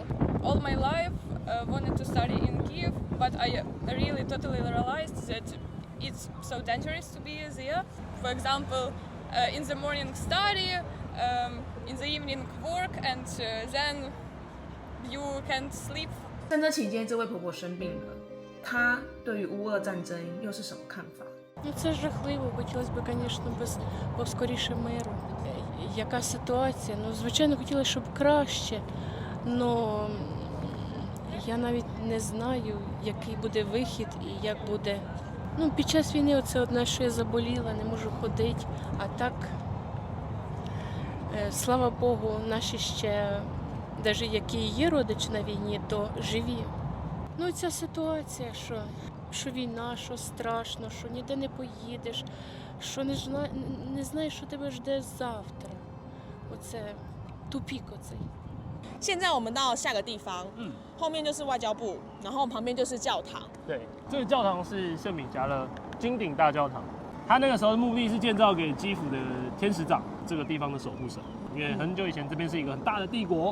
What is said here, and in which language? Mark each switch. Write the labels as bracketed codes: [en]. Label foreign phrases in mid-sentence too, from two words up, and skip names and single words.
[en] All my life wanted to study in Kyiv, but I really totally realized that it's so dangerous to be there. For example, in the morning study, in the evening work, and then you can't sleep. [zh] 战争期间，这位婆婆生病了，她对于乌俄战争又是什么看法？ [uk] Ну це жахливо, хотілося б, звісно, поскоріше миру. Яка ситуація? Ну, звичайно, хотілося, щоб краще, але я навіть не знаю, який буде вихід і як буде. Ну, під час війни оце одне, що я заболіла, не можу ходити, а так, слава Богу, наші ще, навіть які є родичі на війні, то живі. Ну, ця ситуація, що війна, що страшно, що ніде не поїдеш, що не знаєш, що тебе жде завтра. Оце тупік оцей. [zh] 现在我们到下个地方，后面就是外交部，然后旁边就是教堂。对，这个教堂是圣米迦勒金顶大教堂，它那个时候的目的是建造给基辅的天使长这个地方的守护神，因为很久以前这边是一个很大的帝国。